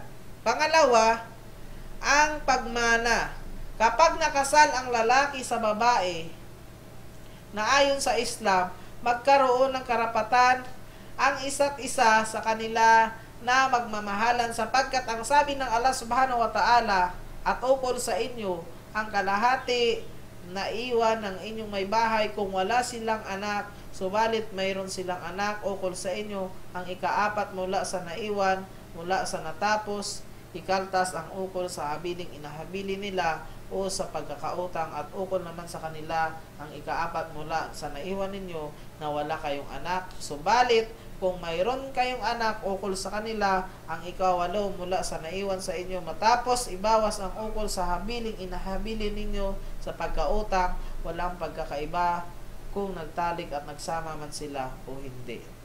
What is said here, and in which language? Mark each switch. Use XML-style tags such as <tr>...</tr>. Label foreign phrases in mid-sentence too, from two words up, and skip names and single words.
<tl>Pangalawa, ang pagmana. Kapag nakasal ang lalaki sa babae na ayon sa Islam, magkaroon ng karapatan ang isa't isa sa kanila na magmamahalan sapagkat ang sabi ng Allah</tl> <ar>سبحانه وتعالى,</ar> <tl>at ukol sa inyo ang kalahati na iwan ng inyong may bahay kung wala silang anak, subalit mayroon silang anak, ukol sa inyo ang ikaapat mula sa naiwan, mula sa natapos, ikaltas ang ukol sa habiling inahabili nila o sa pagkakautang, at ukol naman sa kanila ang ikaapat mula sa naiwan ninyo na wala kayong anak, subalit kung mayroon kayong anak, ukol sa kanila ang ikawalo mula sa naiwan sa inyo, matapos ibawas ang ukol sa habiling inahabili ninyo sa pagkautang, walang pagkakaiba kung nagtalik at nagsama man sila o hindi.</tl>